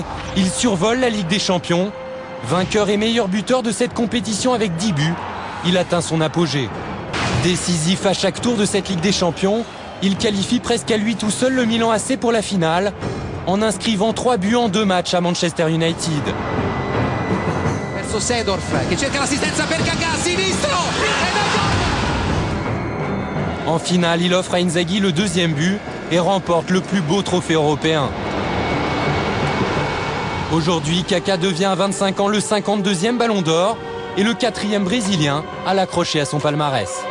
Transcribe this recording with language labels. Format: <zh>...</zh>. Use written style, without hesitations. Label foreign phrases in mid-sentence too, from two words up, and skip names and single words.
<fr>Il survole la Ligue des Champions. Vainqueur et meilleur buteur de cette compétition avec 10 buts, il atteint son apogée. Décisif à chaque tour de cette Ligue des Champions, il qualifie presque à lui tout seul le Milan AC pour la finale, en inscrivant 3 buts en 2 matchs à Manchester United.</fr> <it>Seedorf che cerca l'assistenza per Kaka, sinistro</it> <fr>En finale, il offre à Inzaghi le 2e but et remporte le plus beau trophée européen. Aujourd'hui, Kaka devient à 25 ans le 52e Ballon d'Or et le 4e Brésilien à l'accrocher à son palmarès.</fr>